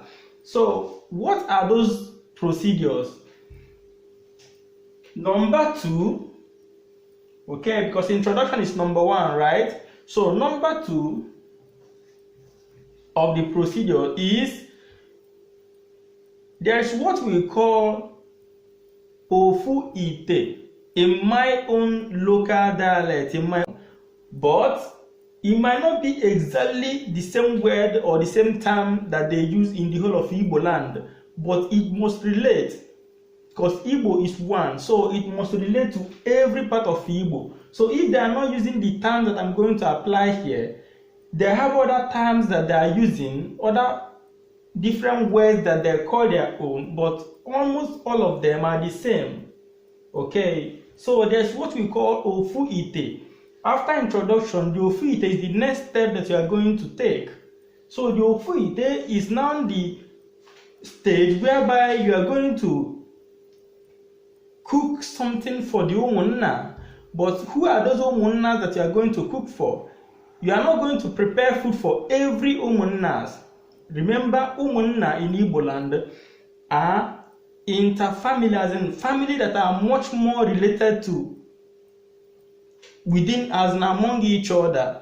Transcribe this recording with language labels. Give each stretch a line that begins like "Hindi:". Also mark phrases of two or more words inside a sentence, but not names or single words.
English: So what are those procedures? Number 2, okay, because introduction is number 1, right? So number 2 of the procedure is, there's what we call
Igbo: ofu ite
English: in my own local dialect, but it might not be exactly the same word or the same term that they use in the whole of Igbo land, but it must relate, because Igbo is one, so it must relate to every part of Igbo. So if they are not using the terms that I'm going to apply here, they have other terms that they are using, other different words that they call their own, but almost all of them are the same. Okay, so there's what we call
Igbo: ofu ite.
English: After introduction, the
Igbo: ofu ite
English: is the next step that you are going to take. So the
Igbo: ofu ite
English: is now the stage whereby you are going to cook something for the Umunna. But who are those Umunnas that you are going to cook for? You are not going to prepare food for every Umunnas. Remember, Umunna in Igbo land are interfamilies, as in family that are much more related to within as and among each other.